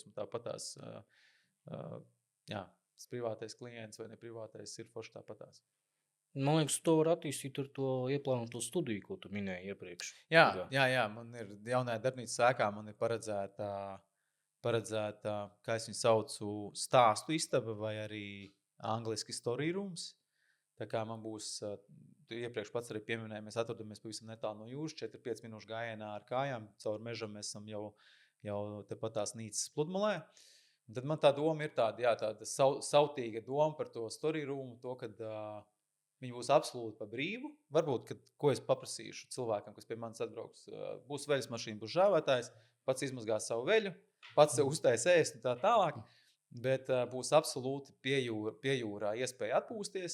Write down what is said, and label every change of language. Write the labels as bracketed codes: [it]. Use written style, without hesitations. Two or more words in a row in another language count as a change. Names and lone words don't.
[lv] Man tāpatās, tas privātais klients vai neprivātais ir forši tāpatās. Man liekas, to var attīstīt ar to ieplānoto studiju, ko tu minēji iepriekš. Jā, man ir jaunajā darbnīcas ēkā, man ir paredzēta, kā es viņu saucu, stāstu istaba vai arī angliski [en] story rooms. [lv] Tā kā man būs, tu iepriekš pats arī pieminēji, mēs atrodamies pavisam netālu no jūras, 4-5 minūšu gājienā ar kājām, caur mežam mēs esam jau tepat tās nīcas pludmalē. Un tad man tā doma ir tāda sautīga doma par to [en] story room, [lv] to, kad viņi būs absolūti pa brīvu. Varbūt, ko es paprasīšu cilvēkam, kas pie manis atbrauks, būs veļas mašīna, būs žāvētājs, pats izmazgās savu veļu, pats uztais ēst un tā tālāk. Bet būs absolūti pie jūrā iespēja atpūsties.